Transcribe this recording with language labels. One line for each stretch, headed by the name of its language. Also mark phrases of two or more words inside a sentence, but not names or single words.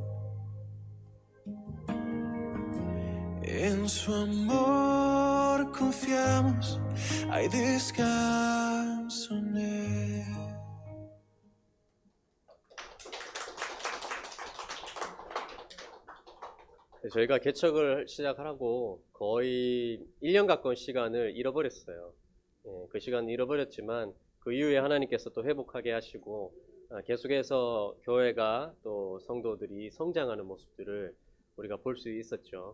Spanish: En su amor confiamos, hay descanso en él.
Korean: 저희가 개척을 시작하고 거의 1년 가까운 시간을 잃어버렸어요. 그 시간을 잃어버렸지만 그 이후에 하나님께서 또 회복하게 하시고 계속해서 교회가 또 성도들이 성장하는 모습들을 우리가 볼 수 있었죠.